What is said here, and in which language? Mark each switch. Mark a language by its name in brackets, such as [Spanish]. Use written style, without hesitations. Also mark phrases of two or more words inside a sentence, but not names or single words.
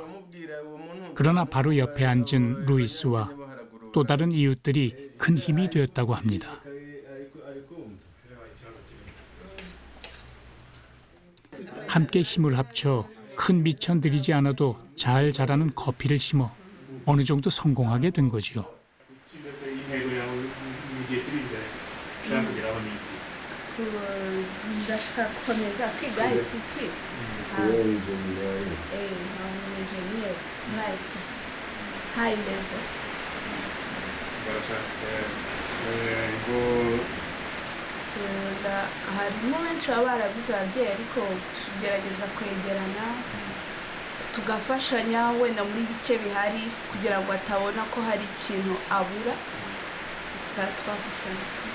[Korean] 그러나 바로 옆에 앉은 루이스와 또 다른 이웃들이 큰 힘이 되었다고 합니다. 함께 힘을 합쳐 큰 미천 들이지 않아도 잘 자라는 커피를 심어 어느 정도 성공하게 된 거지요. [Kinyarwanda] ndashaka gukomeza kwiga [English] ICT engineer [Kinyarwanda] muri [English] ICT high level [Kinyarwanda] harimo benshi baba barabuze ababyeyi ariko tugerageza kwegerana tugafashanya wenda muri bike bihari kugira ngo atabona ko hari ikintu abura twafashanya